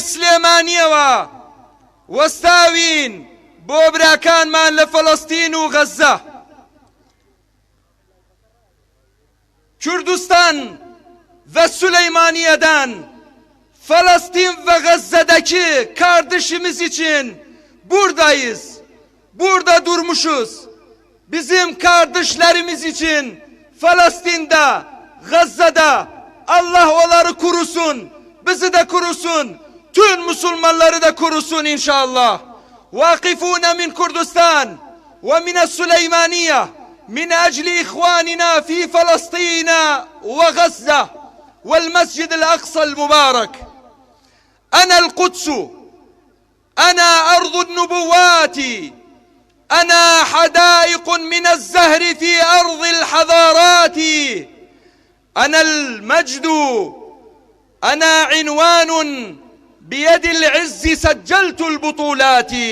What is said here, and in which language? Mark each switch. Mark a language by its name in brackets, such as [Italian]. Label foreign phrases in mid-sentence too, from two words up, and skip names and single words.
[Central Kurdish] سليمانيوا وستاوين بۆ براکانمان لە فەڵەستین و غەزە [Turkish] کوردستان و سلeymaniyeden Falastin ve Gazze'deki kardeşimiz için buradayız. Burada durmuşuz. Bizim kardeşlerimiz için Falastin'de, Gazze'de Allah onları korusun. Bizi de korusun. Tüm Müslümanları da korusun inşallah. [Arabic] واقفون من كردستان ومن السليمانية من أجل إخواننا في فلسطين وغزة والمسجد الأقصى المبارك. أنا القدس، أنا أرض النبوات، أنا حدائق من الزهر في أرض الحضارات، أنا المجد، أنا عنوان بيد العز سجلت البطولات.